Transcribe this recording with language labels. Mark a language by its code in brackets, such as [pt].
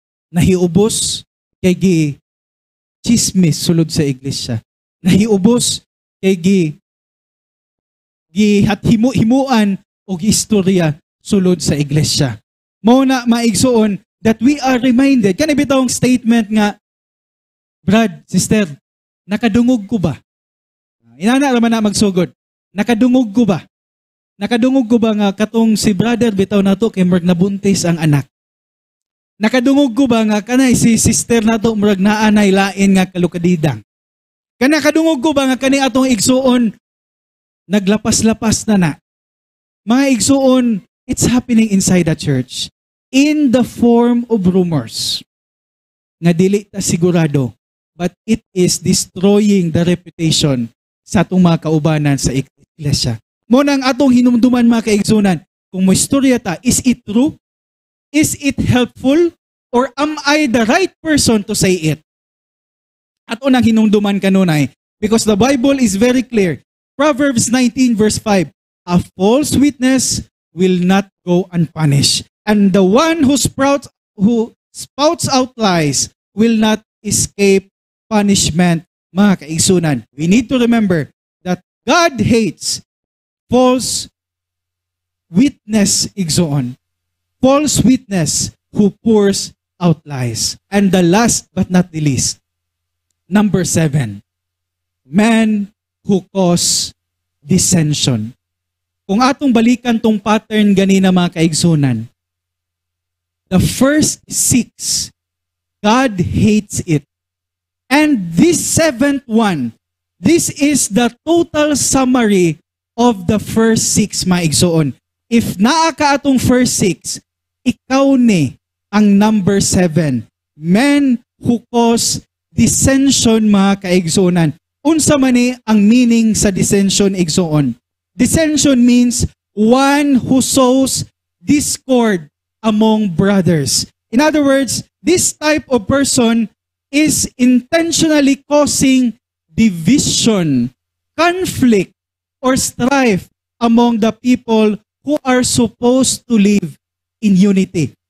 [ceb] Nahiubos kay chismis sulod sa iglesia. Nahiubos kay himuan o istorya sulod sa iglesia. Mao na maigsoon [en] that we are reminded. [ceb] Kani bitawng statement nga, Brad, sister, nakadungog ko ba? Inana naman na magsugod. Nakadungog ko ba? Nakadungog ko ba nga katong si brother bitaw nato kay murag nabuntis ang anak? Nakadungog ko ba nga kanay si sister nato murag naanay lain nga kalukadidang? Nakadungog ko ba nga kani atong igsuon naglapas-lapas na. Mga igsuon, [en] it's happening inside the church in the form of rumors. [ceb] Nga dili ta sigurado, [en] but it is destroying the reputation [ceb] sa atong mga kaubanan sa iglesia. Mo nang atong hinumduman mga kaigsunan, kung mo istorya ta, [en] is it true? Is it helpful? Or am I the right person to say it? [ceb] At unang hinumduman kanunay, [en] because the Bible is very clear. Proverbs 19 verse 5, a false witness will not go unpunished, and the one who spouts out lies will not escape punishment. Mga kaigsunan, we need to remember that God hates false witness igsoon. False witness who pours out lies. And the last but not the least, number 7, men who cause dissension. [ceb] Kung atong balikan tong pattern ganina mga kaigsunan, [en] the first 6, God hates it. And this 7th one, this is the total summary of the first 6 [ceb] mga igsoon. If naa ka atong first 6, ikaw ni ang number 7. [en] Men who cause dissension mga kaigsunan. [ceb] Unsa man ni ang meaning sa dissension igsoon? [en] Dissension means one who sows discord among brothers. In other words, this type of person is intentionally causing division, conflict, or strife among the people who are supposed to live in unity.